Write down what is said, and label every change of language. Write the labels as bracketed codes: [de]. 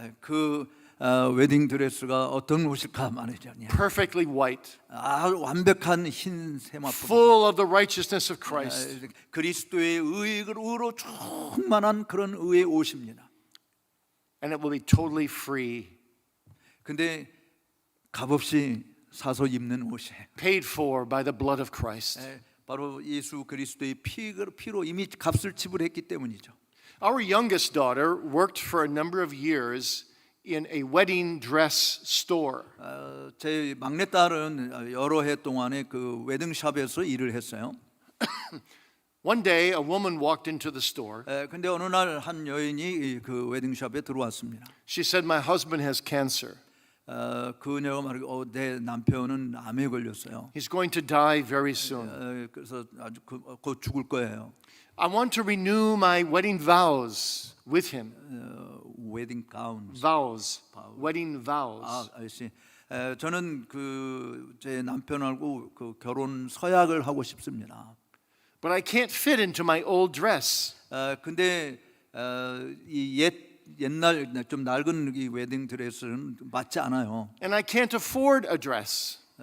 [ko] 그 웨딩 드레스가 어떤 옷일까 말이죠. [en] Perfectly white, [ko] 완벽한 흰 세마포. [en] full of the righteousness of Christ. [ko] 그리스도의 의로 충만한 그런 의의 옷입니다. [en] And it will be totally free, [ko] 근데 값없이 사서 입는 옷이에요. [en] paid for by the blood of Christ. [ko] 바로 예수 그리스도의 피로 이미 값을 지불했기 때문이죠. [en] Our youngest daughter worked for a number of years in a wedding dress store. [ko] 제 막내딸은 여러 해 동안에 그 웨딩샵에서 일을 했어요. [en] One day, a woman walked into the store. [ko] 근데 어느 날 한 여인이 그 웨딩샵에 들어왔습니다. [en] She said, "My husband has cancer. [ko] 그녀가 말하고 내 남편은 암에 걸렸어요. [en] He's going to die very soon. [ko] 그래서 아주 곧 죽을 거예요. [en] I want to renew my wedding vows with him." [ko] 웨딩 가운. [en] Vows, wedding vows. [ko] 아저씨. 저는 그 제 남편하고 그 결혼 서약을 하고 싶습니다. [en] But I can't fit into my old dress. [ko] 근데 이 옛날 좀 낡은 이 웨딩 드레스는 맞지 않아요. [en] And I can't afford a dress.